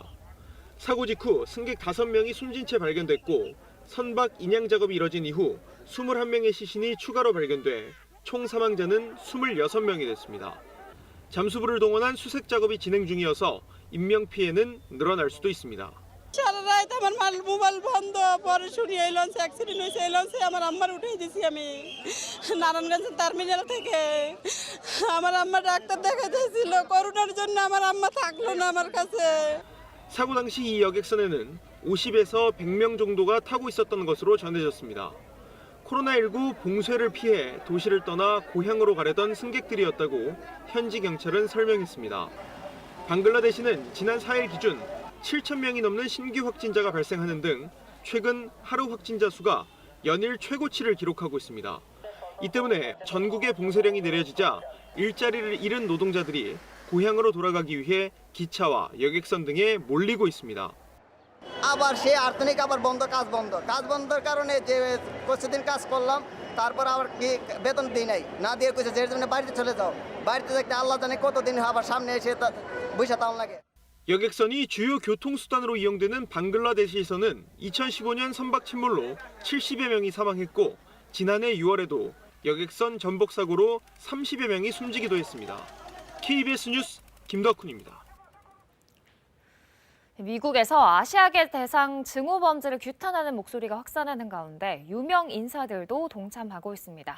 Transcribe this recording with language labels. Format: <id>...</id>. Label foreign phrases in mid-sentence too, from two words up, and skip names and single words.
<ko>사고 직후 승객 5명이 숨진 채 발견됐고 선박 인양 작업이 이뤄진 이후 21명의 시신이 추가로 발견돼 총 사망자는 26명이 됐습니다. 잠수부를 동원한 수색 작업이 진행 중이어서 인명 피해는 늘어날 수도 있습니다.</ko> <bn>সারা রাত আমার মোবাইল বন্ধ পরে শুনি এই লঞ্চ অ্যাক্সিডেন্ট হয়েছে এই লঞ্চে আমার আম্মার উঠে দিয়েছি আমি নারায়ণগঞ্জ টার্মিনাল থেকে আমার আম্মা ডাক্তার দেখাতেছিল করোনার জন্য আমার আম্মা থাকলো না আমার কাছে</bn> <ko>사고 당시 이 여객선에는 50에서 100명 정도가 타고 있었던 것으로 전해졌습니다. 코로나19 봉쇄를 피해 도시를 떠나 고향으로 가려던 승객들이었다고 현지 경찰은 설명했습니다. 방글라데시는 지난 4일 기준 7,000명이 넘는 신규 확진자가 발생하는 등 최근 하루 확진자 수가 연일 최고치를 기록하고 있습니다. 이 때문에 전국의 봉쇄령이 내려지자 일자리를 잃은 노동자들이 고향으로 돌아가기 위해 기차와 여객선 등에 몰리고 있습니다.</ko> <bn>আবার সেই আর্থিক আবার বন্ধ কাজ বন্ধের কারণে যে কিছুদিন কাজ করলাম তারপর আবার কি বেতন দিই নাই না দিয়ে কইছে যে জন্য বাড়িতে চলে যাও বাড়িতে থাকতে আল্লাহ জানে কতদিন আবার সামনে এসে বসে তাও লাগে.</bn> <ko>여객선이 주요 교통수단으로 이용되는 방글라데시에서는 2015년 선박 침몰로 70여 명이 사망했고 지난해 6월에도 여객선 전복 사고로 30여 명이 숨지기도 했습니다. KBS 뉴스 김덕훈입니다. 미국에서 아시아계 대상 증오 범죄를 규탄하는 목소리가 확산하는 가운데 유명 인사들도 동참하고 있습니다.</ko>